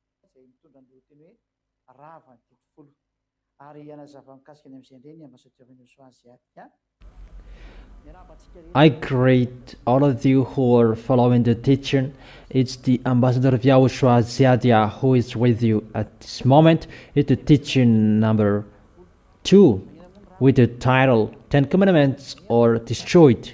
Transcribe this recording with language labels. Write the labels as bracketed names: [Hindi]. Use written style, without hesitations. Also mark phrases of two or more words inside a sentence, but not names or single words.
[Malagasy] izay mitondra ny lohateny hoe rava ny folo ary ianazava mikasika ny amin'izay indray ny ambassadeur-ny YAHVAH. [English] I greet all of you who are following the teaching. It's the ambassador of YAHOSHUAH who is with you at this moment. It's the teaching number 2 with the title 10 Commandments are Destroyed.